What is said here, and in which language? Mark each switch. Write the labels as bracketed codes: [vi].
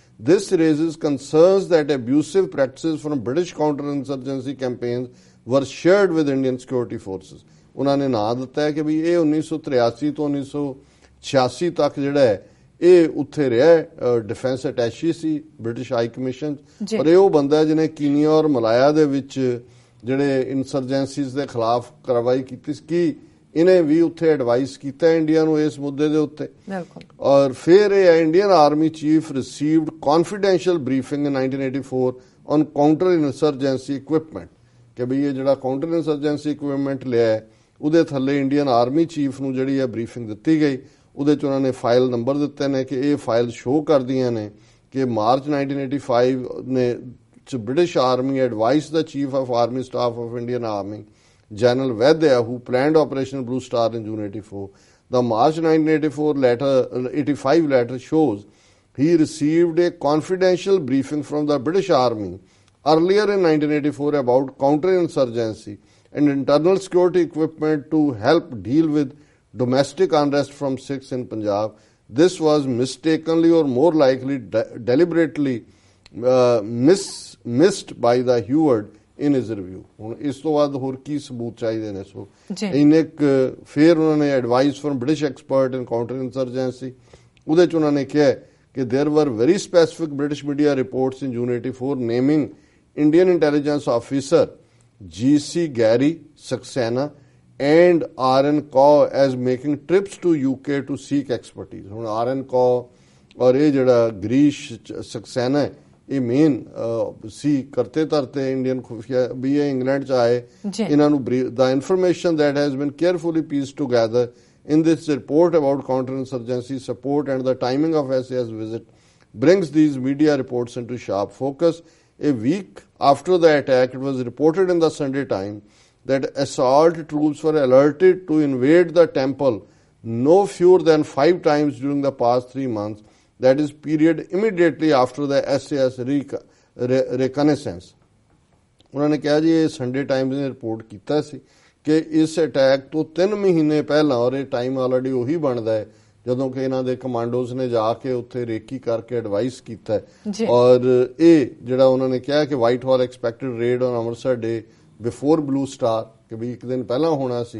[en] This raises concerns that abusive practices from British counter-insurgency campaigns were shared with Indian security forces. [pa] ਉਹਨਾਂ ਨੇ ਨਾਂ ਦਿੱਤਾ ਹੈ ਕਿ ਵੀ ਇਹ 1983 ਤੋਂ 1986 ਤੱਕ ਜਿਹੜਾ ਹੈ ਇਹ ਉੱਥੇ ਰਿਹਾ ਡਿਫੈਂਸ ਅਟੈਚੀ ਸੀ ਬ੍ਰਿਟਿਸ਼ ਹਾਈ ਕਮਿਸ਼ਨ, ਪਰ ਇਹ ਉਹ ਬੰਦਾ ਜਿਹਨੇ ਕੀਨੀਆ ਔਰ ਮਲਾਇਆ ਦੇ ਵਿੱਚ ਜਿਹੜੇ ਇਨਸਰਜੈਂਸੀਜ਼ ਦੇ ਖਿਲਾਫ ਕਾਰਵਾਈ ਕੀਤੀ ਸੀ ਕਿ ਇਹਨੇ ਵੀ ਉੱਥੇ ਐਡਵਾਈਸ ਕੀਤਾ ਇੰਡੀਆ ਨੂੰ ਇਸ ਮੁੱਦੇ ਦੇ ਉੱਤੇ. ਔਰ ਫਿਰ ਇਹ [en] Indian army chief received confidential briefing in 1984 on counter insurgency equipment [pa] ਕਿ ਵੀ ਇਹ ਜਿਹੜਾ ਕਾਊਂਟਰ ਇਨਸਰਜੈਂਸੀ ਇਕਵਿਪਮੈਂਟ ਲਿਆ ਉਹਦੇ ਥੱਲੇ ਇੰਡੀਅਨ ਆਰਮੀ ਚੀਫ ਨੂੰ ਜਿਹੜੀ ਹੈ ਬਰੀਫਿੰਗ ਦਿੱਤੀ ਗਈ. ਉਹਦੇ 'ਚ ਉਹਨਾਂ ਨੇ ਫਾਈਲ ਨੰਬਰ ਦਿੱਤੇ ਨੇ ਕਿ ਇਹ ਫਾਈਲ ਸ਼ੋਅ ਕਰਦੀਆਂ ਨੇ ਕਿ ਮਾਰਚ 1985 ਨੇ British army advice ਦਾ chief of army staff of Indian army General Vaidya, [en] who planned Operation Blue Star in June 84. The March 1985 letter shows he received a confidential briefing from the British Army earlier in 1984 about counterinsurgency and internal security equipment to help deal with domestic unrest from Sikhs in Punjab. This was mistakenly or more likely deliberately missed by the Heward in his review. [pa] ਹੁਣ ਇਸ ਤੋਂ ਬਾਅਦ ਹੋਰ ਕੀ ਸਬੂਤ ਚਾਹੀਦੇ ਨੇ? ਸੋ ਇਹਨੇ ਫਿਰ ਉਹਨਾਂ ਨੇ ਐਡਵਾਈਸ ਫਰਮ ਬ੍ਰਿਟਿਸ਼ ਐਕਸਪਰਟ ਇਨ ਕਾਊਂਟਰ ਇਨਸਰਜੈਂਸੀ ਉਹਦੇ 'ਚ ਉਹਨਾਂ ਨੇ ਕਿਹਾ ਕਿ [en] there were very specific British media reports in June 84 naming Indian intelligence officer G.C. Gary Saxena and R.N. Kaur as making trips to UK to seek expertise. ਹੁਣ R.N. Kaur [pa] ਔਰ ਇਹ ਜਿਹੜਾ ਗਰੀਸ਼ ਸਕਸੈਨਾ ਹੈ ਇਹ ਮੇਨ ਸੀ ਕਰਤੇ ਤਰਤੇ ਇੰਡੀਅਨ ਖੁਫੀਆ ਵੀ ਇਹ England ਚ ਆਏ ਇਹਨਾਂ ਨੂੰ [en] the information that has been carefully pieced together in this report about counterinsurgency support and the timing of SAS visit brings these media reports into sharp focus. A week after the attack, it was reported in the Sunday Times that assault troops were alerted to invade the temple no fewer than 5 times during the past 3 months. That is period immediately after the SAS reconnaissance. [pa] ਉਹਨਾਂ ਨੇ ਕਿਹਾ ਜੀ ਇਹ Sunday Times ਨੇ report ਕੀਤਾ ਸੀ ਕਿ ਇਸ attack ਤੋਂ 3 ਮਹੀਨੇ ਪਹਿਲਾਂ, ਔਰ ਇਹ ਟਾਈਮ ਆਲਰੇਡੀ ਉਹੀ ਬਣਦਾ ਹੈ ਜਦੋਂ ਕਿ ਇਹਨਾਂ ਦੇ ਕਮਾਂਡੋਜ਼ ਨੇ ਜਾ ਕੇ ਉੱਥੇ ਰੇਕੀ ਕਰਕੇ ਐਡਵਾਈਸ ਕੀਤਾ ਔਰ ਇਹ ਜਿਹੜਾ ਉਹਨਾਂ ਨੇ ਕਿਹਾ ਕਿ [en] Whitehall expected raid on Amritsar day before blue star [pa] ਕਿ ਵੀ ਇੱਕ ਦਿਨ ਪਹਿਲਾਂ ਹੋਣਾ ਸੀ.